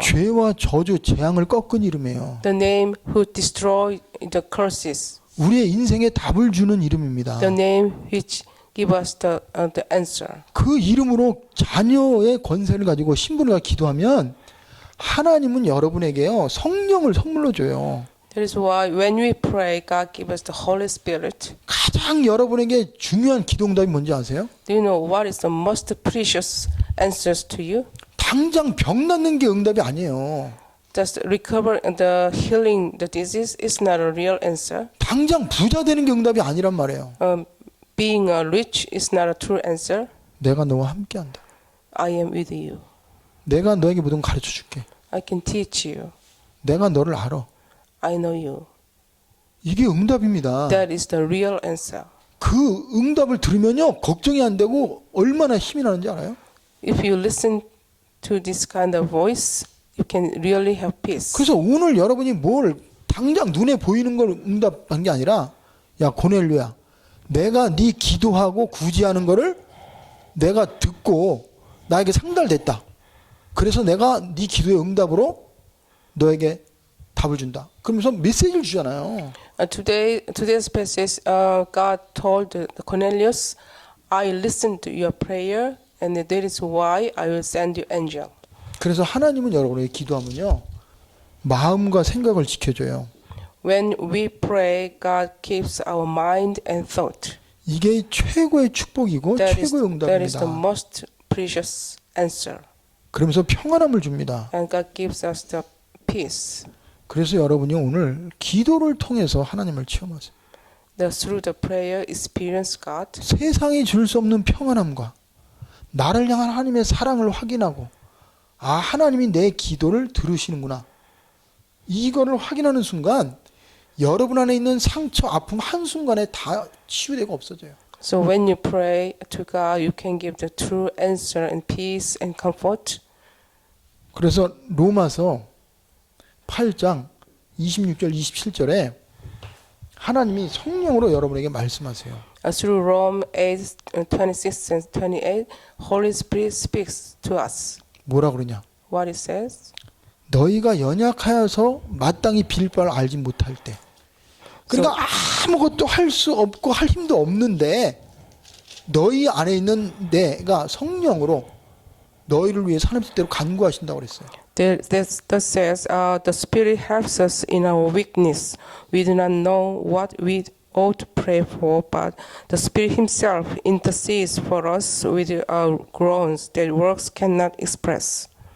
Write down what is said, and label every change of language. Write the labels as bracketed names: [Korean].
[Korean] 죄와 저주, 재앙을 꺾은 이름이에요. [English] The name who destroyed the curses. [Korean] 우리의 인생에 답을 주는 이름입니다. [English] The name which give us the answer. [Korean] 그 이름으로 자녀의 권세를 가지고 신분을 기도하면 하나님은 여러분에게요 성령을 선물로 줘요. [English] That is why when we pray, God gives us the Holy Spirit. [Korean] 가장 여러분에게 중요한 기도응답이 뭔지 아세요? [English] Do you know what is the most precious answers to you? [Korean] 당장 병 낫는 게 응답이 아니에요. [English] Just recover the healing the disease is not a real answer. [Korean] 당장 부자 되는 게 응답이 아니란 말이에요. [English] Being rich is not a true answer. [Korean] 내가 너와 함께한다. [English] I am with you. [Korean] 내가 너에게 모든 걸 가르쳐 줄게. [English] I can teach you. [Korean] 내가 너를 알아. [English] I know you. [Korean] 이게 응답입니다. [English] That is the real answer. [Korean] 그 응답을 들으면요 걱정이 안 되고 얼마나 힘이 나는지 알아요? [English] If you listen to this kind of voice, you can really have peace. [Korean] 그래서 오늘 여러분이 뭘 당장 눈에 보이는 걸 응답한 게 아니라 야 고넬료야 내가 네 기도하고 구제하는 거를 내가 듣고 나에게 상달됐다. 그래서 내가 네 기도의 응답으로 너에게 답을 준다. 그러면서 메시지를 주잖아요. [English] Today's passage, God told Cornelius, I listened to your prayer, and that is why I will send you angel. [Korean] 그래서 하나님은 여러분에게 기도하면요 마음과 생각을 지켜줘요. [English] When we pray, God keeps our mind and thought. [Korean] 이게 최고의 축복이고 최고의 [English] That is the [Korean] 응답입니다. [English] most precious answer. [Korean] 그러면서 평안함을 줍니다. [English] And God gives us the peace. [Korean] 그래서 여러분이 오늘 기도를 통해서 하나님을 체험하세요. [English] Through the prayer, experience God. [Korean] 세상이 줄 수 없는 평안함과 나를 향한 하나님의 사랑을 확인하고 아 하나님이 내 기도를 들으시는구나. 이거를 확인하는 순간 여러분 안에 있는 상처, 아픔 한순간에 다 치유되고 없어져요. [English] So when you pray to God, you can give the true answer and peace and comfort. [Korean] 그래서 로마서 8장 26절 27절에 하나님이 성령으로 여러분에게 말씀하세요. [English] Through Rome 8:26 and 28, Holy Spirit speaks to us. [Korean] 뭐라 그러냐? [English] What it says? [Korean] 너희가 연약하여서 마땅히 빌 바를 알지 못할 때. 그러니까 아무것도 할 수 없고 할 힘도 없는데 너희 안에 있는 내가 성령으로 너희를 위해 하나님 뜻대로 간구하신다고 그랬어요. [English] That says, the Spirit helps us in our weakness. We do not know what we ought to pray for, but the Spirit Himself intercedes for us with our groans that words cannot express.